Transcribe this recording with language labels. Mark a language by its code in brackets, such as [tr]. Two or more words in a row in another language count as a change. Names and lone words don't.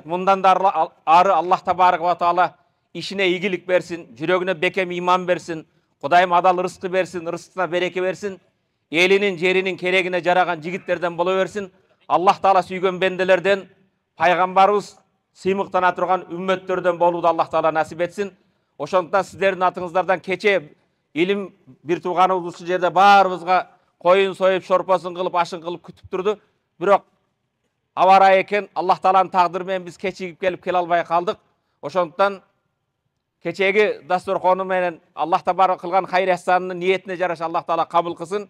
[ky] Мындан да ары [ar] الله تبارك وتعالى [ky] ишине ийгилик берсин, жүрөгүнө бекем иман берсин, Кудайым адал рызкы берсин, рызкына береке берсин, элинин, жеринин керегине жараган жигиттерден боло берсин. Аллах Таала сүйгөн бенделерден, пайгамбарыбыз сыймыктана турган үммөттөрдөн болууду Аллах Таала насип этсин. Ошондуктан сиздердин атыңыздардан кече Илим бир тууганыбыз ушул жерде баарыбызга коюн союп, шорпосун кылып, ашын кылып күтүп турду. Бирок аба ырайы экен, Аллах Тааланын тагдыры менен биз кечигип келе албай калдык. Ошондуктан кечеги дасторкону менен [ar] الله تبارك [ky] кылган хайыр эсанынын ниетине жараша Аллах Таала кабыл кылсын.